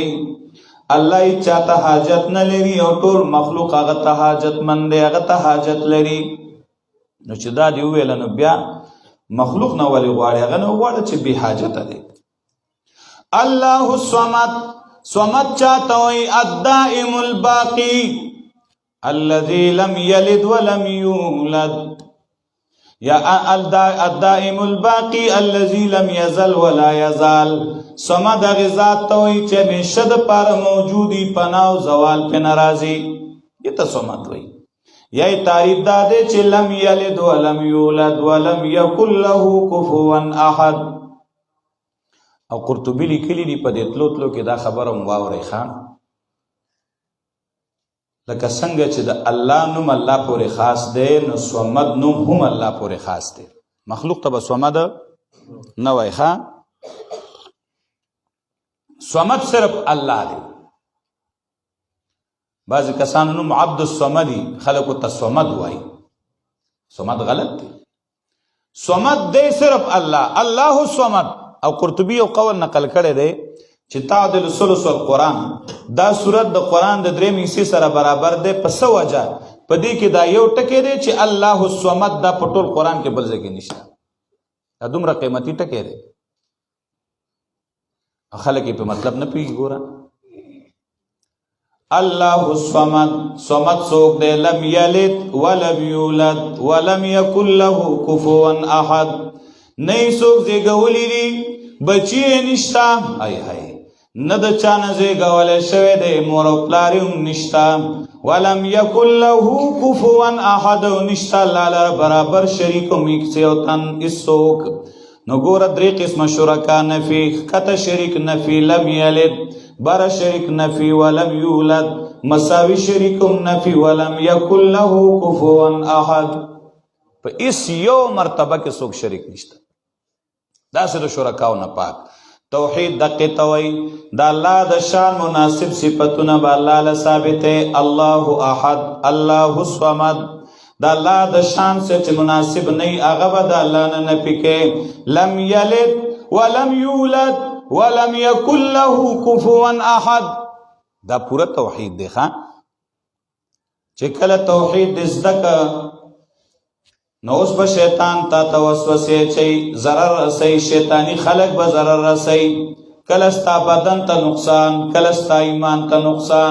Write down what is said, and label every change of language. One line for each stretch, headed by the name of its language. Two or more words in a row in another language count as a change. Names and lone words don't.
Pashto: الله یې چاته حاجت نه لري او ټول مخلوق هغه ته حاجتمند دی، هغه ته حاجت لري. نو چې دا دې وویله نو بیا مخلوق نه ولې غواړي؟ هغه نه غواړي چې بې حاجته دی.
Arabic: الله الصمد،
Pashto: صمد چاته وایي
Arabic: الدائم الباقی الذي لم يلد ولم يولد، یا الدائم الباقی الذي لم يزل ولا يزال.
Pashto: صمد هغه ذات ته وایي چې همیشه دپاره موجودي، پناه او زوال پې نه راځي، دې ته صمد وایي. یا یې تعریف دا دی چې
Arabic: لم یلد ولم یولد ولم یکن له کفوا احد.
Pashto: او قرطبي لیکلي دي په دې تلو تلو کې دا خبره هم واورئ ښه، لکه څنګه چې د الله نوم الله پورې خاص دی، نو صمد نوم هم الله پورې خاص دی. مخلوق ته به صمد نه وایي ښه، صمد صرف الله دی. بعضې کسانو نوم عبد الصمدي، خلکو ته صمد وایي، صمد غلط دی. صمد دی صرف الله،
Arabic: الله الصمد.
Pashto: او قرطبي یو قول نقل کړی دی چې
Arabic: تعدل ثلث القرآن،
Pashto: دا صورت د قرآن د 3 حصې سره برابر دی. په څه وجه؟ په دې کې دا یو ټکی دی چې
Arabic: الله الصمد
Pashto: دا په ټول قرآن کې بل ځای کې نشته. دا دومره قیمتي ټکی دی، خلک یې په مطلب نه پوهېږي. ګوره
Arabic: الله الصمد،
Pashto: صمد څوک دی؟
Arabic: لم یلد ولم یولد ولم یکن له کفوا احد.
Pashto: نه یې څوک زېږولی دي، بچی یې نشته، نه د چا نه زېږولی شوی دی، مور او پلار یې هم نشته.
Arabic: ولم یکن له کفوا احد،
Pashto: او نشته الله لره برابر شریک هم یو تن هېڅوک. نو ګوره 3 قسمه شرکا نفي، ښکته شریک نفي،
Arabic: لم یلد
Pashto: بره شریک نفي، ولم یولد مساوي شریک هم نفي،
Arabic: ولم یکن له کفوا احد.
Pashto: په هېڅ یو مرتبه کې څوک شریک نشته. داسې د شرکاو نه پاک. توحید دقې ته وایي د الله د شان مناسب صفتونه به الله له ثابتې.
Arabic: الله احد، الله الصمد،
Pashto: د الله د شان سره چې مناسب نه وي هغه به د الله نه نفي کوي.
Arabic: لم یلد ولم یولد ولم یکن له کفوا احد.
Pashto: دا پوره توحید دی ښه. چې کله توحید دې زده که نو اوس به شیطان تا ته وسوسې اچوي، ضرر رسوي، شیطاني خلق به ضرر رسوي، کله ستا بدن ته نقصان، کله ستا ایمان ته نقصان.